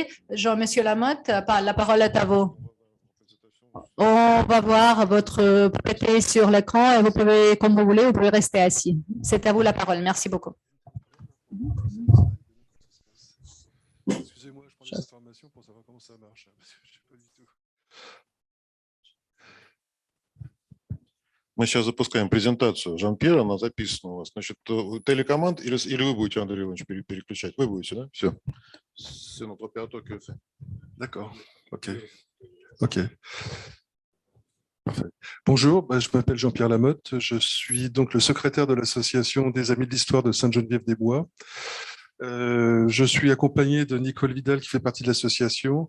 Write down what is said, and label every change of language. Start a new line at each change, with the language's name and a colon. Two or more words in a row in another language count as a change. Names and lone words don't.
French: Monsieur Lamotte, la parole est à vous. On va voir votre PPT sur l'écran et vous pouvez, comme vous voulez, vous pouvez rester assis. C'est à vous la parole. Merci beaucoup. Excusez-moi, je prends des informations pour savoir comment ça marche. Parce que je sais pas du tout.
Russian: Мы сейчас запускаем презентацию Жан-Пьера, она записана у вас. Значит, телекоманд или вы будете, Андрей Иванович, переключать? Вы будете, да? Все.
French: C'est notre opérateur qui le fait. D'accord. OK. OK. Parfait. Bonjour, je m'appelle Jean-Pierre Lamotte. Je suis donc le secrétaire de l'association des Amis de l'Histoire de Sainte-Geneviève-des-Bois. Je suis accompagné de Nicole Vidal qui fait partie de l'association.